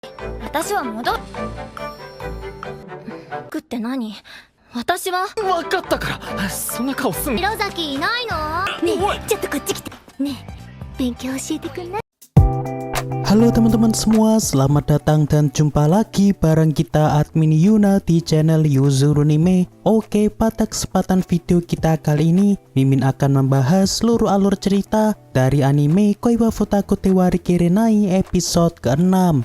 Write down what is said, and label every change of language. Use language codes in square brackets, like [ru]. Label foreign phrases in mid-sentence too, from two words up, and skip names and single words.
[ja] 私は戻くって何？私は分かったからそんな顔すんな。弘崎いないの？ねえ、ちょっとこっち来て。ねえ、勉強教えてくんない？ [id] Halo teman-teman semua, selamat datang dan jumpa lagi bareng kita admin Yuna di channel Yuzuru Anime. Oke, pada kesempatan video kita kali ini, Mimin akan membahas seluruh alur cerita dari anime Koiwa Futaku Tewari Kirenai episode ke-6.